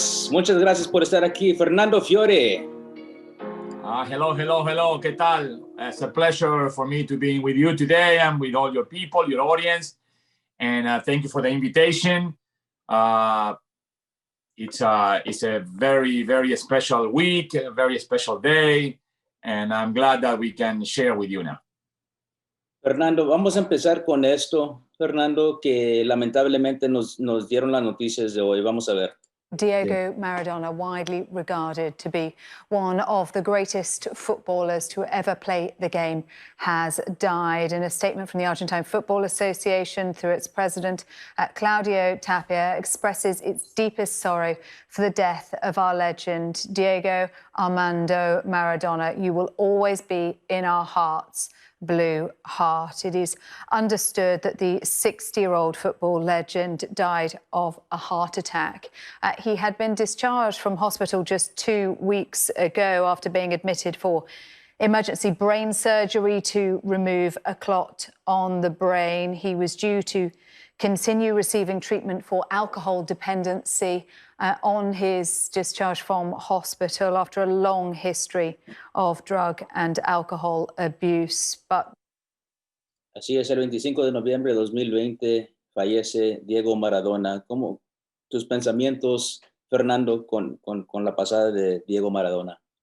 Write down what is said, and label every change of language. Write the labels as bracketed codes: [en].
[es] Muchas gracias por estar aquí, Fernando Fiore. [en] Hello. [es] ¿Qué tal? [en] It's a pleasure for me to be with you today and with all your people, your audience. And thank you for the invitation. It's a very, very special week, a very special day. And I'm glad that we can share with you now. [es] Fernando, vamos a empezar con esto, Fernando, que lamentablemente nos dieron las noticias de hoy. Vamos a ver. [en] Diego Maradona, widely regarded to be one of the greatest footballers to ever play the game, has died. In a statement from the Argentine Football Association through its president, Claudio Tapia, expresses its deepest sorrow for the death of our legend, Diego Armando Maradona. You will always be in our hearts. Blue Heart. It is understood that the 60-year-old football legend died of a heart attack. He had been discharged from hospital just 2 weeks ago after being admitted for emergency brain surgery to remove a clot on the brain. He was due to continue receiving treatment for alcohol dependency on his discharge from hospital after a long history of drug and alcohol abuse. But [es] Así es, el 25 de noviembre de 2020 fallece Diego Maradona. ¿Cómo tus pensamientos, Fernando, con la pasada de Diego Maradona?